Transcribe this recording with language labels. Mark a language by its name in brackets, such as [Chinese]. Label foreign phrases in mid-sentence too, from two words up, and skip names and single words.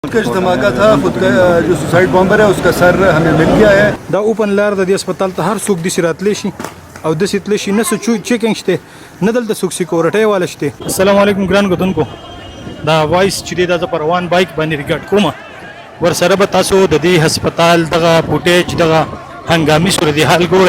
[Urdu] خودکش دھماکہ تھا. خود کا جو [English] suicide bomber [Urdu] ہے اس کا سر ہمیں مل گیا ہے. [Pashto] دا اوپن لار د دې هسپتال ته هر څوک داسې راتلی شي او داسې تللی شي، نه څه چیکنګ شته، نه دلته څوک سیکورټۍ والا شته. السلام علیکم ګران کتونکو، دا وایس چې دی دا زه په روان بایک باندې ریکارډ کوم. ورسره به تاسو د دې هسپتال دغه فوټیج دغه هنګامي صورتحال ګورئ.